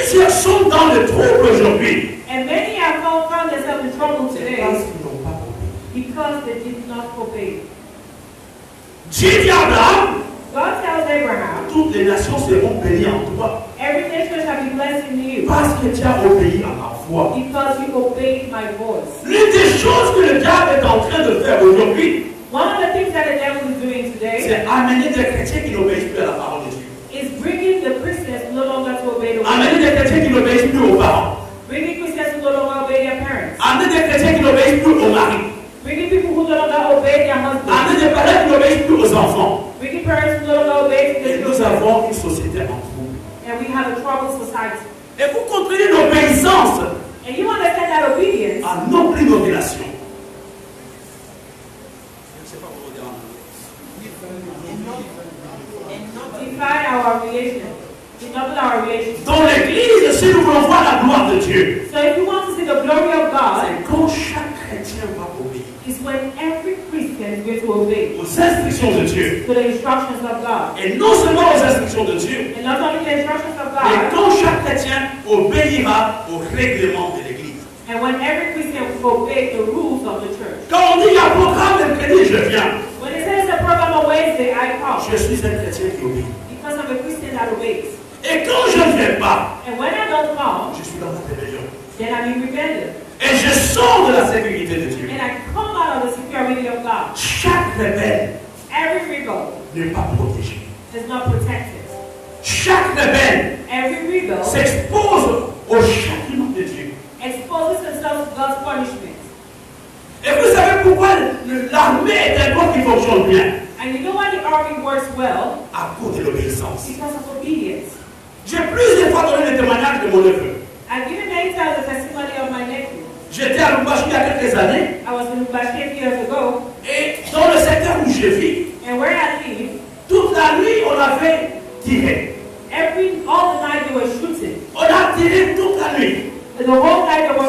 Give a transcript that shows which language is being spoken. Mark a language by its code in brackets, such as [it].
[fr] sont dans le trouble aujourd'hui. [en] And many have found themselves in trouble [fr] C'est [en] today [fr] parce qu'ils n'ont pas compris. [en] because they did not obey. [fr] Dieu dit à Abraham, [en] God tells Abraham, [fr] toutes les nations seront bénies en toi [en] every nation shall be blessed in you [fr] parce que tu as obéi à ma voix. [en] because you obeyed my voice. [fr] L'une des choses que le diable est en train de faire aujourd'hui, [en] One of the things that the devil is doing today [fr] c'est amener des chrétiens qui n'obéissent plus à la parole de Dieu. [en] is bringing the Christians no longer to obey the word. [fr] Amener des chrétiens qui n'obéissent plus aux parents. [en] Bringing Christians who no longer obey their parents. [fr] Amener des chrétiens qui n'obéissent plus aux maris. [en] Bringing people who no longer obey their husbands. [fr] Amener des parents qui n'obéissent plus aux enfants. [en] Bringing parents who no longer obey [fr] Et [en] their [fr] nous [en] children. [fr] avons une société en trouble. [en] And we have a troubled society. [fr] Et vous comprenez l'obéissance [en] And you understand that obedience [fr] à nos plus nos relations. Je ne sais pas comment dire en anglais. [en] define our relation. Double our relation. [fr] Dans l'église, si nous voulons voir la gloire de Dieu, [en] So if you want to see the glory of God, [fr] c'est quand chaque chrétien va obéir [en] it's when every Christian is going to obey [fr] aux instructions de Dieu. [en] to the instructions of God. [fr] Et non seulement aux instructions de Dieu, [en] And not only the instructions of [fr] mais [en] God, [fr] quand chaque chrétien obéira au règlement de l'église. [en] and when every Christian will obey the rules of the church. [fr] Quand on dit il y a un programme de crédit, je viens. [en] When it says the program on Wednesday, I come [fr] Je suis un chrétien qui obéit. [en] because I'm a Christian that obeys. [fr] Et quand je ne viens pas, [en] And when I don't come, [fr] je suis dans la rébellion. [en] then I'm in rebellion. [fr] Et je sors de la sécurité de Dieu. [en] And I come out of the security of God. [fr] Chaque rebelle [en] Every rebel [fr] n'est pas protégé. [en] is not protected. [fr] Chaque rebelle [en] Every rebel [fr] s'expose au châtiment de Dieu. [en] exposes themselves to God's punishment. [fr] Et vous savez pourquoi l'armée est un corps qui fonctionne bien? [en] And you know why the army works well? [fr] À cause de l'obéissance. [en] Because of obedience. [fr] J'ai plusieurs fois donné le témoignage de mon neveu. [en] I've given many times the testimony of my nephew. [fr] J'étais à Lubumbashi il y a quelques années. [en] I was in Lubumbashi a few years ago, [fr] Et dans le secteur où je vis, [en] and where I live, [fr] toute la nuit on avait tiré. [en] all the night they were shooting. [fr] On a tiré toute la nuit. [en] The whole night they were